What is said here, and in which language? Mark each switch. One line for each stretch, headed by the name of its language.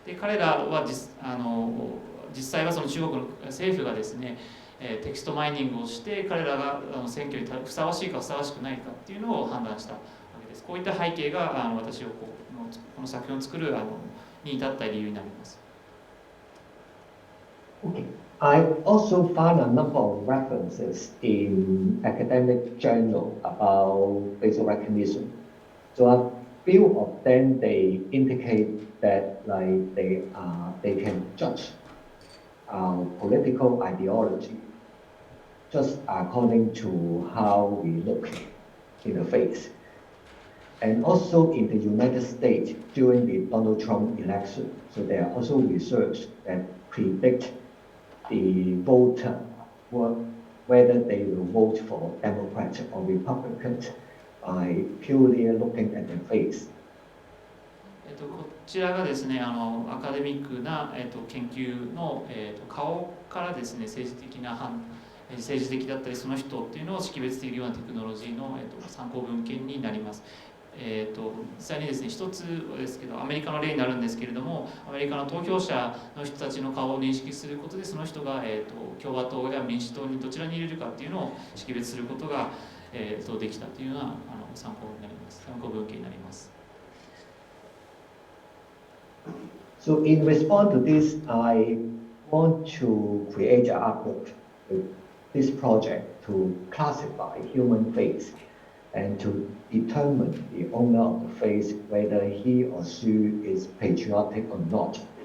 Japanese: で、彼らは実際はその中国の政府がですね、テキストマイニングをして彼らが選挙にふさわしいかふさわしくないかっていうのを判断したわけです。こういった背景が私をこの作品を作るに至った理由になります。
English: Okay. I also found a number of references in academic journal about facial recognition. So a few of them they indicate that like they can judge our political ideology just according to how we look in the face. And also in the United States during the Donald Trump election, so there are also research that predict the voter whether they will vote for Democrat or Republican by purely looking at their face.
Japanese: こちらがですね、アカデミックな、研究の、顔からですね、政治的だったりその人っていうのを識別できるようなテクノロジーの、参考文献になります。実際にですね、一つですけど、アメリカの例になるんですけれども、アメリカの投票者の人たちの顔を認識することで、その人が、共和党や民主党にどちらに入れるかっていうのを識別することが、できたというような参考になります。参考文献になります。
English: So in response to this, I want to create an artwork with this project to classify human face and to determine the owner of the face whether he or she is patriotic or not.